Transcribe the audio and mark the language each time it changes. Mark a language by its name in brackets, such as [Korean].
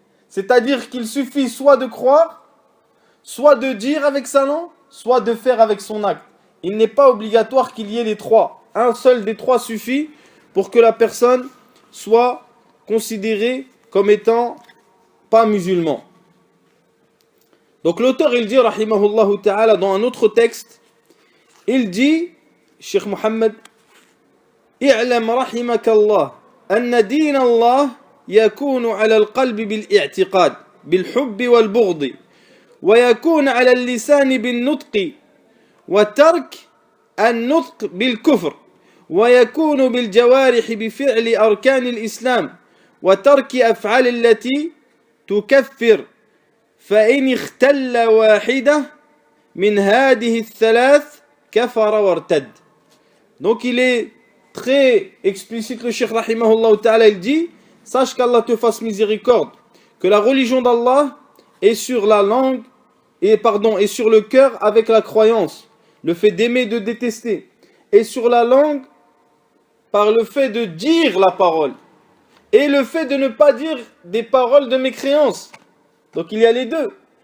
[French] C'est-à-dire qu'il suffit soit de croire, soit de dire avec sa langue, soit de faire avec son acte. Il n'est pas obligatoire qu'il y ait les trois. Un seul des trois suffit pour que la personne soit considérée comme étant pas musulman. Donc l'auteur, il dit, rahimahullah ta'ala, dans un autre texte, il dit, Cheikh Mohammed, [Arabic] اعلم رحمك الله أن دين الله يكون على القلب بالاعتقاد بالحب والبغض ويكون على اللسان بالنطق وترك النطق بالكفر ويكون بالجوارح بفعل أركان الإسلام وترك أفعال التي تكفر فإن اختل واحدة من هذه الثلاث كفر وارتد. [French] Donc il est très explicite, le Cheikh rahimahullah ta'ala, il dit, sache qu'Allah te fasse miséricorde, que la religion d'Allah est sur la langue et sur le cœur avec la croyance, le fait d'aimer, de détester, et sur la langue par le fait de dire la parole et le fait de ne pas dire des paroles de mécréance. Donc il y a les deux.